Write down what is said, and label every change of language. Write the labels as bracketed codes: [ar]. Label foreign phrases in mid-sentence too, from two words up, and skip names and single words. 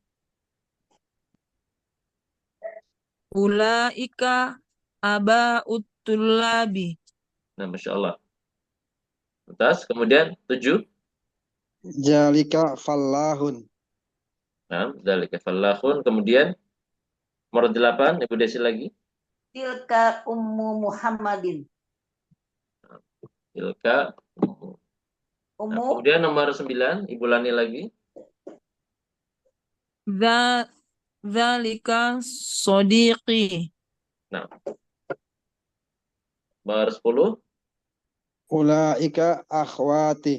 [ar] أولئك آباء الطلاب. [id] Nah, [ar] ما شاء الله. [id] Atas, kemudian 7. [ar] ذلك فلاح. Nah, ذلك فلاح. [id] Kemudian nomor 8, Ibu Desi lagi. [ar] تلك أم محمد. Tilka. [id] Nah, Ummu kemudian nomor 9, Ibu Lani lagi. [ar] ذلك صديقي. [id] Nah, nomor 10. [ar] أولئك أخواتي.